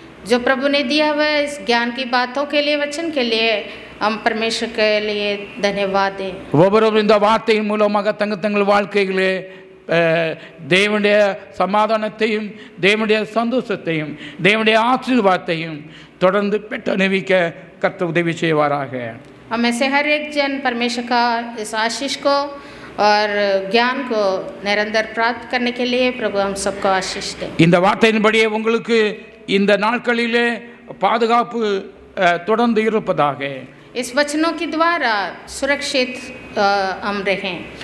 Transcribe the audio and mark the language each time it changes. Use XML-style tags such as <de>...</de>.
<hi>जो प्रभु ने दिया हुआ इस ज्ञान की बातों के लिए, वचन के लिए हम परमेश्वर के लिए धन्यवाद दें।</hi> <ta>ஒவ்வொருவரும் இந்த வார்த்தையின் மூலமாக தங்கள் வாழ்க்கையிலே தேவனுடைய சமாதானத்தையும் தேவனுடைய சந்தோஷத்தையும் தேவனுடைய ஆசீர்வாதத்தையும் தொடர்ந்து பெற்று அனுபவிக்க கர்த்தர் உதவி செய்வாராக.</ta> <hi>हमें से हर एक जन परमेश्वर का इस आशीष को और ज्ञान को निरंतर प्राप्त करने के लिए प्रभु हम सबको आशीष दें।</hi> <ta>இந்த வார்த்தையின்படியே உங்களுக்கு இந்த நாட்களிலே பாதுகாப்பு தொடர்ந்து இருப்பதாக.</ta> <hi>इस वचनों के द्वारा सुरक्षित हम रहें।</hi>